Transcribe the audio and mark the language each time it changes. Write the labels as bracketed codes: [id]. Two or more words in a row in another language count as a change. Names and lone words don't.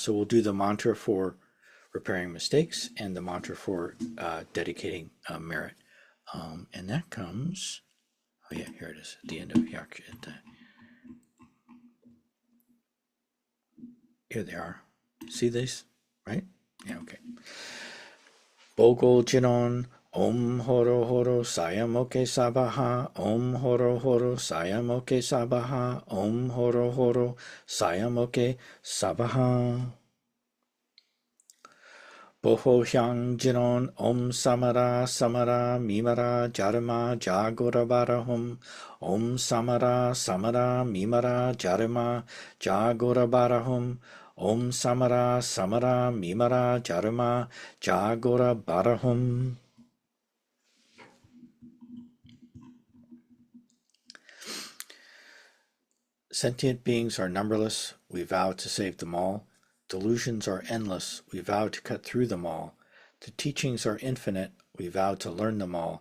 [en] So we'll do the mantra for repairing mistakes and the mantra for dedicating merit. And that comes, oh yeah, here it is at the end of Yakshita. Here they are. See these, right? Yeah, okay. [sa] Bogol Jinon Om horo horo sayamoke sabaha. Om horo horo sayamoke sabaha. Om horo horo sayamoke sabaha. Boho hyang jinon om samara samara mimara jarama jagora barahum. Om samara samara mimara jarama jagora barahum. Om samara samara mimara jarama jagora barahum. [en] Sentient beings are numberless, we vow to save them all. Delusions are endless, we vow to cut through them all. The teachings are infinite, we vow to learn them all.